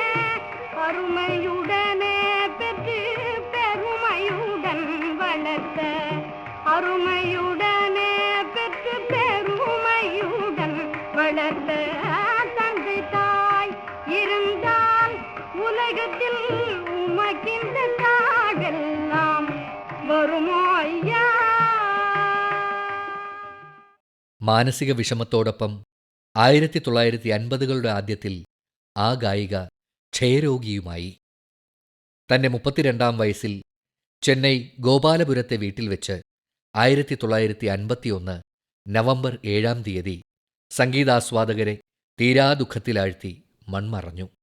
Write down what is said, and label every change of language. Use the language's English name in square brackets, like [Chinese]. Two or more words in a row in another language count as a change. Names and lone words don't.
[Tamil] அருமையுடனே பெற்று பெருமையுடன் வளர்த்த, அருமையுடனே பெற்று பெருமையுடன் வளர்த்த தந்தை தாய் இருந்தால் உலகத்தில் உமக்கின்ற தாழெல்லாம் வருமோ ஐயா? [Malayalam] മാനസിക വിഷമത്തോടൊപ്പം 1950കളുടെ ആദ്യത്തിൽ ആ ഗായിക ക്ഷയരോഗിയുമായി. തന്റെ 32ാം വയസ്സിൽ ചെന്നൈ ഗോപാലപുരത്തെ വീട്ടിൽ വെച്ച് 1951 നവംബർ 7-ാം തീയതി സംഗീതാസ്വാദകരെ തീരാദുഃഖത്തിലാഴ്ത്തി മൺമറഞ്ഞു.